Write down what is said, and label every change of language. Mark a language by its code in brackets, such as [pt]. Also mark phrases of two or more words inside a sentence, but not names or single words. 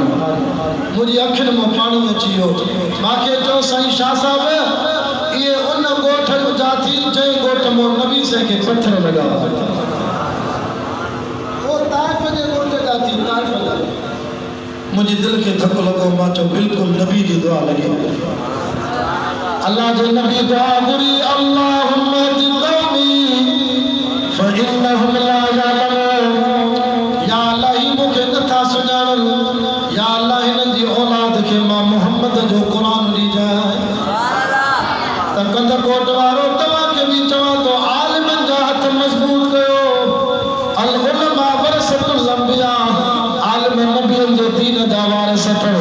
[sd] मुंहिंजी अखियुनि मां पाणी अची वियो। मूंखे चयो साईं शाह साहब इहे उन ॻोठ जा थी जंहिं ॻोठ मां नबी साईं खे पथर लॻा। ताइफ़ जे ॻोठ जा थी, ताइफ़ जा। मुंहिंजे दिलि खे धक लॻो। मां चयो बिल्कुलु नबी जी दुआ लॻी। अल्लाह जो नबी दुआ घुरी, [ar] اللهم اهد قومي فإنهم لا يعلمون. [sd] या अल्लाह ही मूंखे नथा सुञाणनि, या अल्लाह हिननि जी औलाद खे मां मुहम्मद जो क़ुरान ॾिजांइ। त कंदकोट वारो तव्हांखे बि चवां थो, आलिमनि जा हथ मज़बूत कयो। [ar] العلماء ورثة الأنبياء, [sd] आलिम नबियनि जो दीन जा वारिस अथव।